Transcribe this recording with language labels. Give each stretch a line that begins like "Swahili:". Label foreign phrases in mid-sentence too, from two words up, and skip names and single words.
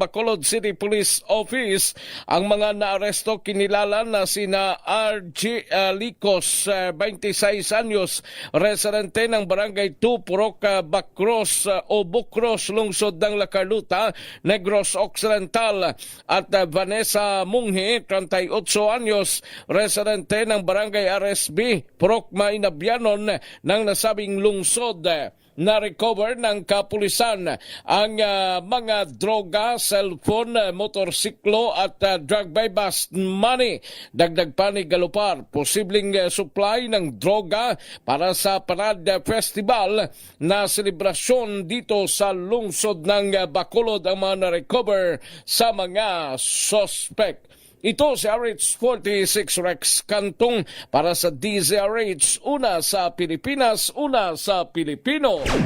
Filipino: Bacolod City Police Office, ang mga naaresto kinilala na sina RG Licos, 26 anyos, residente ng Barangay 2, Purok Bacros o Bukros, lungsod ng La Carlota, Negros Occidental, at Vanessa Munghe, 38 anyos, residente ng Barangay RSB, Purok Mainabianon ng nasabing lungsod. Na-recover ng kapulisan ang mga droga, cellphone, motorsiklo at
English: drug by bust money.
Filipino: Dagdag pa ni Galopar, posibleng supply ng droga para sa Parade Festival na selebrasyon dito sa lungsod ng Bacolod ang mga na-recover sa mga suspect. Ito si RH46 Rex Cantong para sa DZRH, una sa Pilipinas, una sa Pilipino.